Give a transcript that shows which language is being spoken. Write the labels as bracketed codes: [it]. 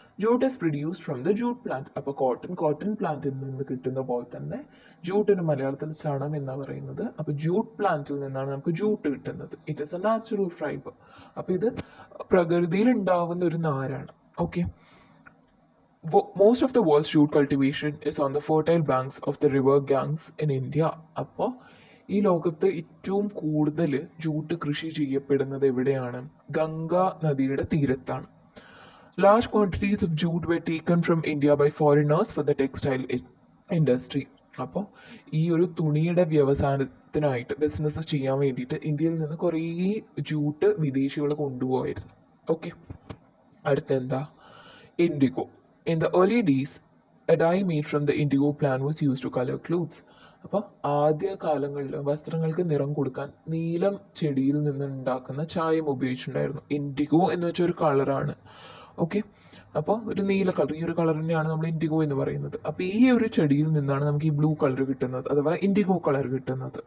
[en] Jute is produced from the jute plant. [ml] അപ്പോൾ cotton പ്ലാന്റിൽ നിന്ന് കിട്ടുന്ന പോലെ തന്നെ ജൂട്ടിന് മലയാളത്തിൽ ചണം എന്നാണ് പറയുന്നത്. അപ്പോൾ ജൂട്ട് പ്ലാന്റിൽ നിന്നാണ് നമുക്ക് ജൂട്ട് കിട്ടുന്നത്. [en] It is a natural fibre. [ml] അപ്പോൾ ഇത് പ്രകൃതിയിൽ ഉണ്ടാവുന്ന ഒരു നാരാണ്. Okay. [en] Most of the world's jute cultivation is on the fertile banks of the river Ganges in India. [ml] അപ്പോൾ ഈ ലോകത്ത് ഏറ്റവും കൂടുതൽ ജൂട്ട് കൃഷി ചെയ്യപ്പെടുന്നത് എവിടെയാണ്? ഗംഗ നദിയുടെ തീരത്താണ്. [en] Large quantities of jute were taken from India by foreigners for the textile industry. [ml] അപ്പോൾ ഈ ഒരു തുണിയുടെ വ്യവസായത്തിനായിട്ട് ബിസിനസ് ചെയ്യാൻ വേണ്ടിയിട്ട് ഇന്ത്യയിൽ നിന്ന് കുറേ ജൂട്ട് വിദേശികൾ കൊണ്ടുപോയിരുന്നു. Okay. അടുത്തെന്താ? IndiGo. [en] In the early days, a dye made from the indigo plant was used to color clothes. [ml] അപ്പോൾ ആദ്യ കാലങ്ങളിൽ വസ്ത്രങ്ങൾക്ക് നിറം കൊടുക്കാൻ നീലം ചെടിയിൽ നിന്ന് ഉണ്ടാക്കുന്ന ചായം ഉപയോഗിച്ചിട്ടുണ്ടായിരുന്നു. ഇൻഡിഗോ എന്ന് വെച്ചാൽ ഒരു കളറാണ്. ഓക്കെ. അപ്പോൾ ഒരു നീല കളർ, ഈ ഒരു കളർ തന്നെയാണ് നമ്മൾ ഇൻഡിഗോ എന്ന് പറയുന്നത്. അപ്പോൾ ഈ ഒരു ചെടിയിൽ നിന്നാണ് നമുക്ക് ഈ ബ്ലൂ കളർ കിട്ടുന്നത്, അഥവാ ഇൻഡിഗോ കളർ കിട്ടുന്നത്.